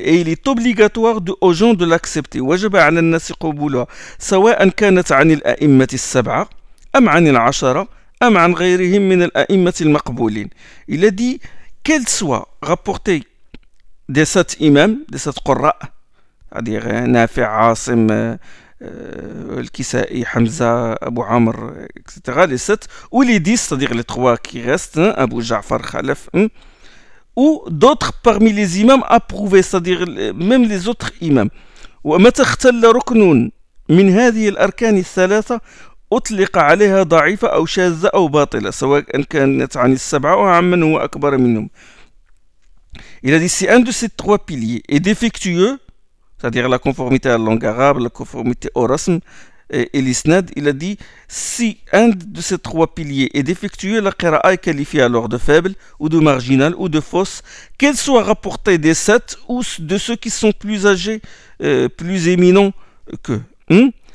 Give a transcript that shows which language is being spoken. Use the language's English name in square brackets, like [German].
[French] Et il est obligatoire aux gens de l'accepter. [Arabic] وجب على الناس قبولها سواء كانت عن الأئمة السبعة أم عن العشرة أم عن غيرهم من الأئمة المقبولين. [French] Il a dit qu'elle soit rapportée des sept imams, des sept qurra, c'est-à-dire نافع, عاصم, Al-Kisa'i, Hamza, Abu Amr, etc. Les sept, ou les dix, c'est-à-dire les trois qui restent, hein, Abu Ja'far, Khalaf, hein, ou d'autres parmi les imams approuvés, c'est-à-dire même les autres imams. [Arabic] Ou amata khtalla ruknun min hadhi al-arkani thalatha أطلق عليها ضعيفة أو شاذة أو باطلة سواء كانت عن السبعة أو عن من هو أكبر منهم. [French] Il a dit si un de ces trois piliers est défectueux, c'est-à-dire la conformité à la langue arabe, la conformité au rasm et l'isnad, il a dit, si un de ces trois piliers est défectueux, la qira'a est qualifiée alors de faible ou de marginale ou de fausse, qu'elle soit rapportée des sept ou de ceux qui sont plus âgés, plus éminents qu'eux. Hein?